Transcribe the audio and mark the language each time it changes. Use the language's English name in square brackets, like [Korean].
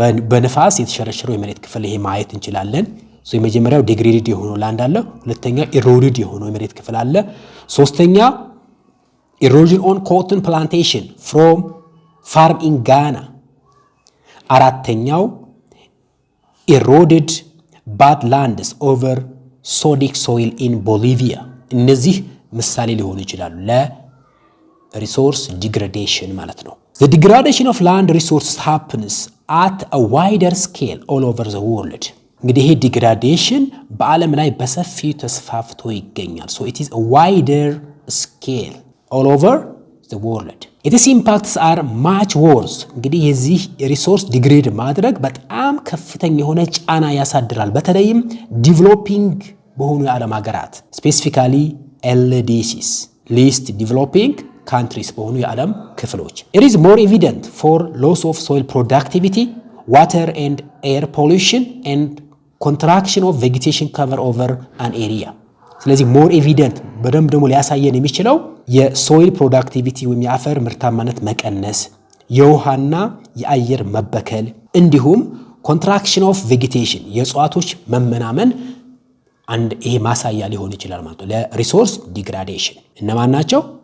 [Amharic] በነፋስ የተሸረሸረው የመሬት ክፍል ይሄ ማየት እንችላለን። የመጀመሪያው ዲግሬድድ የሆነው ላንድ አለ። ሁለተኛ ኢሮድድ የሆነው የመሬት ክፍል አለ። ሶስተኛ [English] erosion on cotton plantation from farm in Ghana። [Amharic] አራተኛው [English] eroded badlands over sodic soil in Bolivia [Amharic] እነዚህ ምሳሌ ሊሆኑ ይችላሉ ለሪሶርስ ዲግሬዴሽን ማለት ነው። [English] The degradation of land resources happens at a wider scale all over the world [Amharic] እንግዲህ ይሄ ዲግራዴሽን በዓለም ላይ በሰፊው ተስፋፍቶ ይገኛል። [English] So it is a wider scale all over the world. Its impacts are much worse. [Amharic] እንግዲህ የዚህ ሪሶርስ ዲግሬድ ማድረግ በጣም ከፍተኛ የሆነ ጫና ያሳድራል በተለይም ዲቨሎፒንግ በሆኑ የዓለም ሀገራት ስፔሲፊካሊ [English] LDCs least developing countries [Amharic] በሆኑ የዓለም ክፍሎች [English] It is more evident for loss of soil productivity, water and air pollution and contraction of vegetation cover over an area. [Amharic] ስለዚህ [English] more evident [Amharic] በደንብ ደግሞ ሊያሳየን የሚችለው የሶይል ፕሮዳክቲቪቲ ወይም የአፈር ምርታማነት መቀነስ፣ የውሃና የአየር መበከል እንዲሁም ኮንትራክሽን ኦፍ ቬጌቴሽን የእጽዋቶች መመናመን አንድ ይሄ ማሳያ ሊሆን ይችላል ማለት ነው ለሪሶርስ ዲግራዴሽን። እነማን ናቸው?